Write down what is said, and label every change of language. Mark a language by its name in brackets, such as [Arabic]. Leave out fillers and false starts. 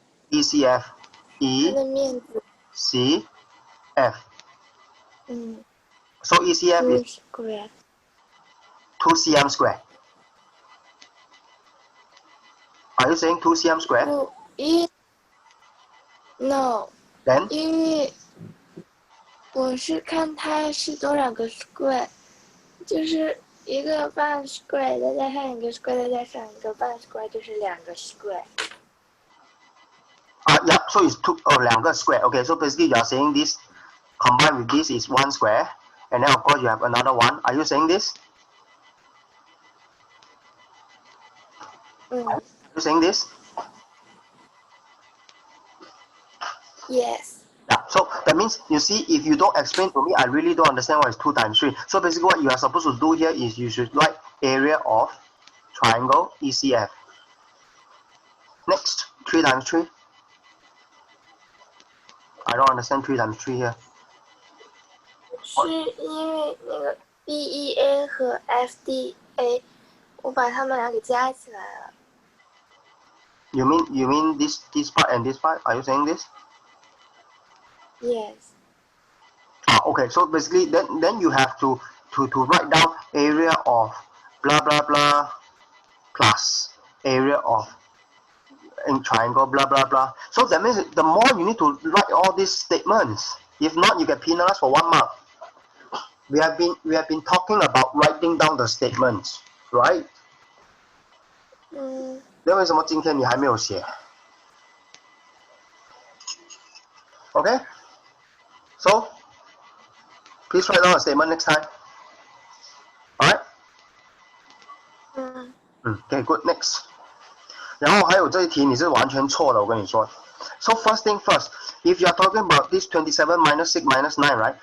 [English] ECF. [Chinese] 它的面积 [English] C F. So ECF 2 is square。 2 cm square. Are you saying 2 cm square? No. Then? [Chinese] 因为我是看它是多少个 square， 就是一个半 square 再加上一个 square 再加上一个半 square 就是2个 square。 [English] Yeah, so it's 2 个 square. Okay, so basically you are saying this combined with this is 1 square, and then of course you have another one. Are you saying this? Mm. You saying this? Yes. Yeah, so that means, you see, if you don't explain to me, I really don't understand what is 2 times 3. So basically what you are supposed to do here is you should write area of triangle ECF. Next, 3 times 3. I don't understand 3 times 3 here. [Chinese] 是因为那个 BEA 和 FDA， 我把它们俩给加起来了。 [English] You mean this part and this part? Are you saying this? Yes. Okay, so basically then you have to write down area of blah blah blah plus area of in triangle blah blah blah. So that means the more you need to write all these statements. If not, you get penalized for 1 mark. We have been talking about writing down the statements, right? 那为什么今天你还没有写？Okay, so please write down a statement next time. Alright? Okay, good. Next. [Chinese] 然后还有这一题你是完全错的，我跟你说。 [English] So first thing first, if you are talking about this 27 minus 6 minus 9, right?